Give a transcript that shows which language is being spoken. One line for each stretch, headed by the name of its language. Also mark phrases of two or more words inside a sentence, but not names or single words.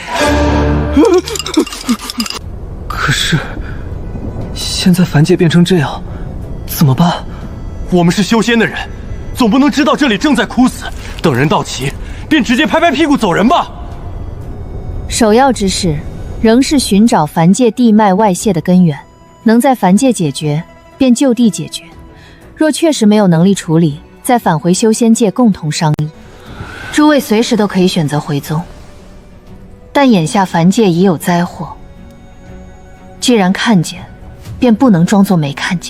Chinese: 可是現在凡界變成這樣，怎麼辦？我們是修仙的人，總不能知道這裡正在枯死，等人到齊便直接拍拍屁股走人吧。首要之事仍是尋找凡界地脈外泄的根源，能在凡界解決便就地解決，若確實沒有能力處理，再返回修仙界共同商議。諸位隨時都可以選擇回宗，但眼下凡界已有災禍，既然看見，便不能裝作沒看見。